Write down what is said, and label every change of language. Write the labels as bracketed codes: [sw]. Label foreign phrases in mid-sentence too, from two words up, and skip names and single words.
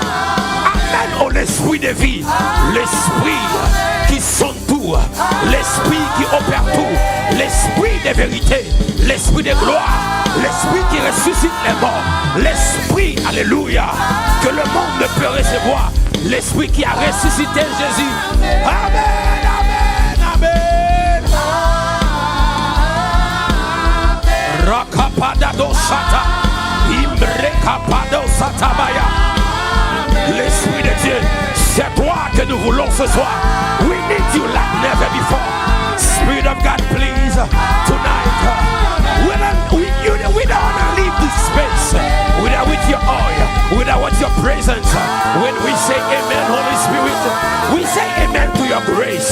[fr] Amen au l'esprit de vie. L'esprit qui sonde tout. L'esprit qui opère tout. L'esprit de vérité. L'esprit de gloire. L'esprit qui ressuscite les morts. L'esprit, alléluia, que le monde ne peut recevoir. L'esprit qui a ressuscité Jésus. Amen, amen, amen. Rakapadado sata. Imrekapado satabaya. L'Esprit de Dieu, c'est toi que nous voulons ce soir. [en] We need you like never before. Spirit of God, please, tonight. We don't want to leave this space with your oil, with your presence. When we say amen, Holy Spirit, we say amen to your grace.